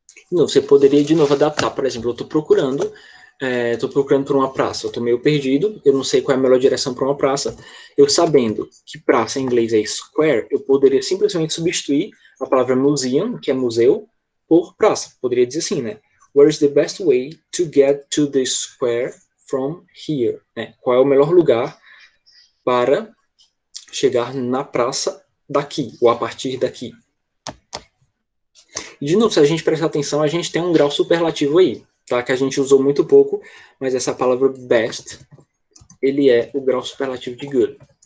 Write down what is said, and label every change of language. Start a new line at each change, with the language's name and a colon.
Portuguese: Você poderia de novo adaptar. Por exemplo, eu estou procurando por uma praça. Eu estou meio perdido, eu não sei qual é a melhor direção para uma praça. Eu sabendo que praça em inglês é square, eu poderia simplesmente substituir a palavra museum, que é museu, por praça. Poderia dizer assim, né?
English: Where is the best way to get to the square from here?
Portuguese: Né? Qual é o melhor lugar para chegar na praça daqui, ou a partir daqui? De novo, se a gente prestar atenção, a gente tem um grau superlativo aí, tá? Que a gente usou muito pouco, mas essa palavra best, ele é o grau superlativo de good.